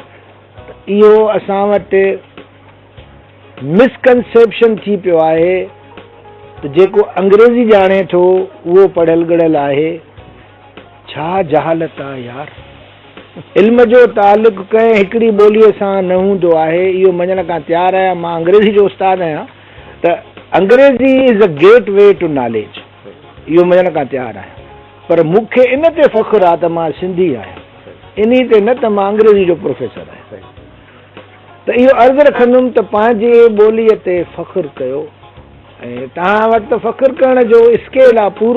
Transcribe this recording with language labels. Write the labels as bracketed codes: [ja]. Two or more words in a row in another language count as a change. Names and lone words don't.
[sd] इहो असां वटि मिसकंसेप्शन थी पियो आहे त जेको अंग्रेज़ी ॼाणे थो उहो पढ़ियल गढ़ियल आहे। छा जहालत आहे यार। इल्म जो तालुक़ कंहिं हिकिड़ी ॿोलीअ सां न हूंदो आहे, इहो मञण खां तयारु आहियां। मां अंग्रेज़ी जो उस्तादु आहियां त अंग्रेज़ी [en] is a gate way to knowledge, [sd] इहो मञण खां तयारु आहियां। पर मूंखे इन ते फ़ख्रु आहे त मां सिंधी आहियां, इन ते न त मां अंग्रेज़ी जो प्रोफेसर आहियां। त इहो अर्ज़ु रखंदुमि त पंहिंजे ॿोलीअ ते फ़ख्रु कयो, ऐं तव्हां वटि त फ़ख्रु करण जो स्केल आहे पूरो।